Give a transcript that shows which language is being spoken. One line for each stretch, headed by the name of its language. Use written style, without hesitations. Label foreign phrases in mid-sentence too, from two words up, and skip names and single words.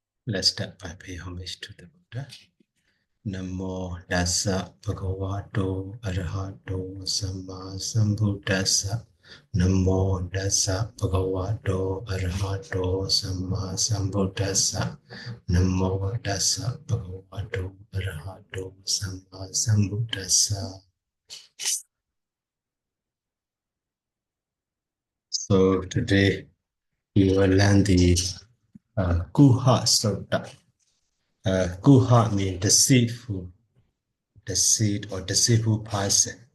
English: Let's start by paying homage to the Buddha.
Pali: Namo Dassa Bhagavato Arahato Samma Sambuddhassa. Namo Dassa Bhagavato Arahato Samma Sambuddhassa. Namo Dassa Bhagavato Arahato Samma Sambuddhassa.
English: So today we will learn the Kuhasutta. Kuha means deceitful, deceit or deceitful person.